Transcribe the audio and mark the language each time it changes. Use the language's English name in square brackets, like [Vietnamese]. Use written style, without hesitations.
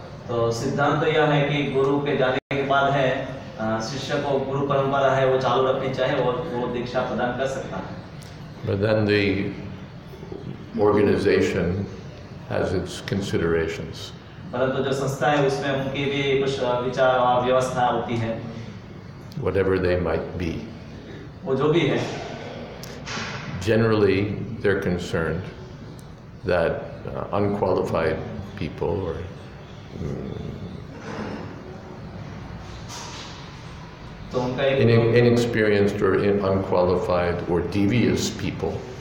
[Hindi] तो सिद्धांत तो यह है कि गुरु के जाने के बाद है शिष्य को गुरु परंपरा है वो चालू रखनी चाहिए और वो दीक्षा प्रदान कर सकता है। [English] But then the organization has its considerations. [Hindi] परंतु जो संस्था है उसमें उनकी भी कुछ विचार और व्यवस्था होती है, [English] Whatever they might be. [Hindi] वो जो भी है। [English] Generally, they're concerned that unqualified people or [Hindi] तो उनका एक [English] inexperienced or unqualified or devious people